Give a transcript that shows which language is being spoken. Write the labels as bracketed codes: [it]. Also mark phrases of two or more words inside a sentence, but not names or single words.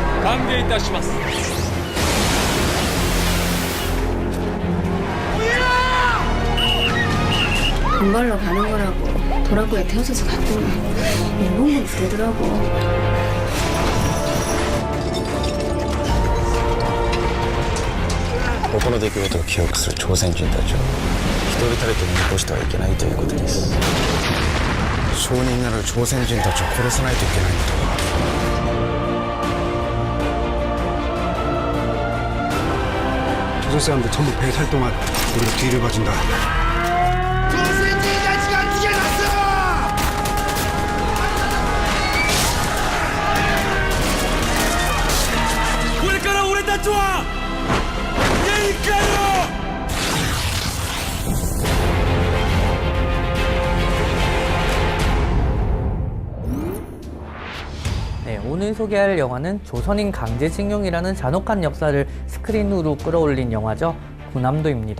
[ja] 歓迎いたします。 [ko] 돈 벌러 가는 거라고 도라구에 태워줘서 갔더니 일본군 부르더라고. [ja] ここの出来事を記憶する朝鮮人たちを一人たりとも残してはいけないということです。証人なる朝鮮人たちを殺さないといけないことが。 [ko] 조선 사람들 전부 배살 동안 우리가 뒤를 봐준다. 조선인까지가 죽여놨어! [ja] これから俺たちは家に帰ろう。 [ko] 네, 오늘 소개할 영화는 조선인 강제징용이라는 잔혹한 역사를 스크린으로 끌어올린 영화죠. 군함도입니다.